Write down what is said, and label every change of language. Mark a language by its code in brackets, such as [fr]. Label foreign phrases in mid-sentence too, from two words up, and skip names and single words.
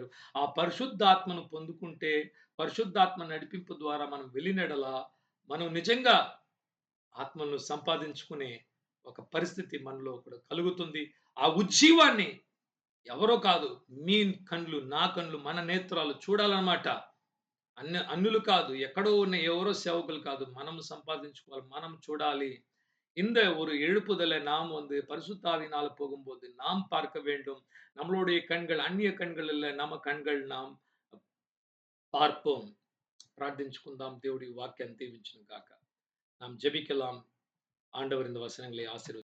[te] ఆ పరిశుద్ధాత్మను పొందుకుంటే, పరిశుద్ధాత్మ నడిపింపు ద్వారా మనం వెళ్ళినెడల మనం నిజంగా ఆత్మలను సంపాదించుకునే ఒక పరిస్థితి మనలో కూడా కలుగుతుంది. ఆ ఉజ్జీవాన్ని ఎవరో కాదు, మీ కళ్ళు, నా కళ్ళు, మన నేత్రాలు చూడాలన్నమాట. అన్యులు కాదు, ఎక్కడో ఉన్న ఎవరో సేవకులు కాదు. మనం సంపాదించుకోవాలి, మనం చూడాలి. [ta] இந்த ஒரு எழுப்புதலை நாம் வந்து பரிசுத்த ஆவியினால போகும்போது நாம் பார்க்க வேண்டும். நம்மளுடைய கண்கள் அந்நிய கண்கள் இல்ல, நம்ம கண்கள் நாம் பார்ப்போம். [te] ప్రార్థించుకుందాం. దేవుడి వాక్యాన్ని దీవించును గాక. [ta] நாம் ஜெபிக்கலாம். ஆண்டவர் இந்த வசனங்களை ஆசீர்வதிப்பார்.